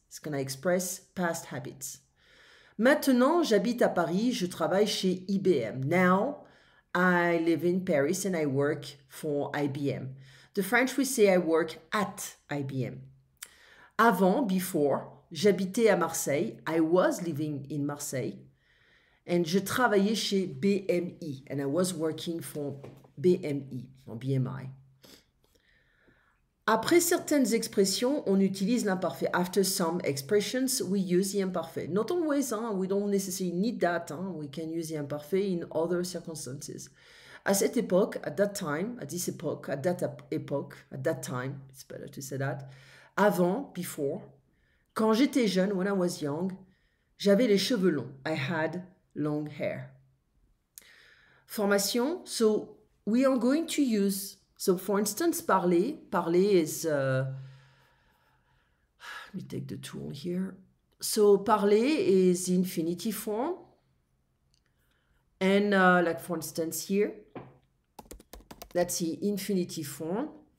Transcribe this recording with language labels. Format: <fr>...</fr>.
<en>It's going to express past habits.</en> <fr>Maintenant, j'habite à Paris, je travaille chez IBM.</fr> <en>Now, I live in Paris and I work for IBM. The French will say I work at IBM.</en> <fr>Avant,</fr> <en>before,</en> <fr>j'habitais à Marseille.</fr> <en>I was living in Marseille.</en> <fr>And je travaillais chez BMI.</fr> <en>And I was working for BMI, or BMI.</en> <fr>Après certaines expressions, on utilise l'imparfait.</fr> <en>After some expressions, we use the imparfait. Not always, we don't necessarily need that. We can use the imparfait in other circumstances.</en> <fr>À cette époque,</fr> <en>at that time, at this epoch, at that epoch, at that time, it's better to say that. Avant, before.</en> <fr>Quand j'étais jeune,</fr> <en>when I was young,</en> <fr>j'avais les cheveux longs.</fr> <en>I had long hair. Formation. So we are going to use, so for instance, parler. Parler is, let me take the tool here. So parler is infinitive form. And like for instance here, that's the infinitive form.</en>